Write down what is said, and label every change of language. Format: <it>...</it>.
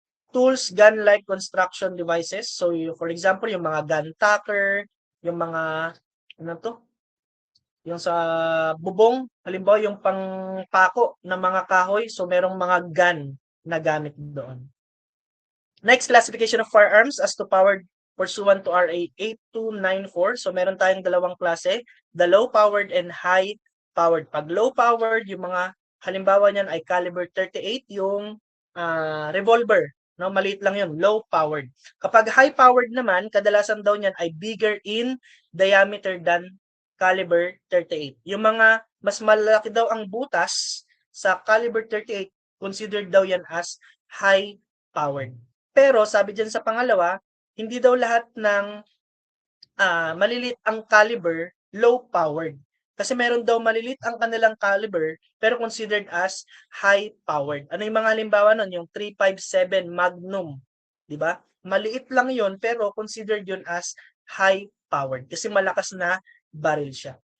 <en>Tools, gun-like construction devices. So, for example, yung mga gun tucker,</en> <tl>yung mga, ano to? Yung sa bubong, halimbawa yung pangpako ng mga kahoy, so merong mga gun na gamit doon.</tl> <en>Next, classification of firearms as to powered pursuant to RA 8294.</en> <tl>So meron tayong dalawang klase,</tl> <en>the low-powered and high-powered.</en> <tl>Pag low-powered, yung mga halimbawa niyan ay caliber 38, yung revolver. No, maliit lang yun, low-powered. Kapag high-powered naman, kadalasan daw niyan ay</tl> <en>bigger in diameter than caliber 38.</en> <tl>Yung mga mas malaki daw ang butas sa caliber 38, considered daw yan as high-powered. Pero sabi dyan sa pangalawa, hindi daw lahat ng malilit ang caliber, low-powered. Kasi meron daw malilit ang kanilang caliber, pero considered as high-powered. Ano yung mga halimbawa nun? Yung 357 Magnum. Di ba? Maliit lang yon pero considered yun as high-powered. Kasi malakas na baril siya.</tl>